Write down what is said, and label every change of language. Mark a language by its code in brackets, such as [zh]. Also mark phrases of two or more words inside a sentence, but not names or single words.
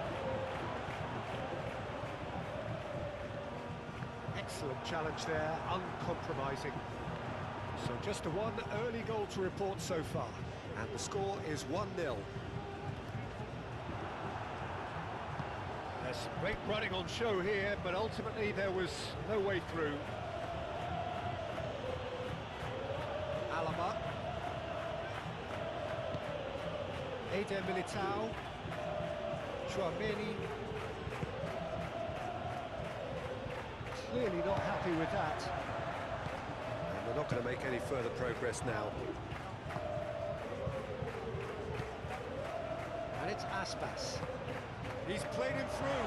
[en] Excellent challenge there, uncompromising. So just a one early goal to report so far, and the score is 1-0. There's some great running on show here, but ultimately there was no way through. Alaba. Militao. Chouameni. Clearly not happy with that. And they're not going to make any further progress now. And it's Aspas. He's played him through.